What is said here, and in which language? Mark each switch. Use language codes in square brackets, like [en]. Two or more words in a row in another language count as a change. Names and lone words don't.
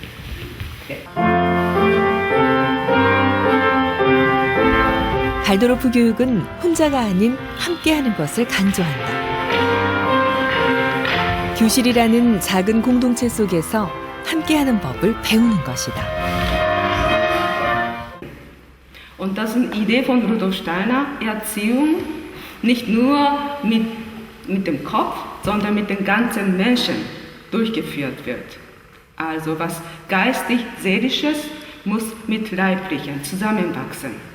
[ko] 발도르프 교육은 혼자가 아닌 함께하는 것을 강조한다. 교실이라는 작은 공동체 속에서 함께하는 법을 배우는 것이다. [de] Und das ist eine Idee von Rudolf Steiner, Erziehung nicht nur mit dem Kopf, sondern mit dem ganzen Menschen durchgeführt wird. Also was geistig-seelisches muss mit Leiblichen zusammenwachsen.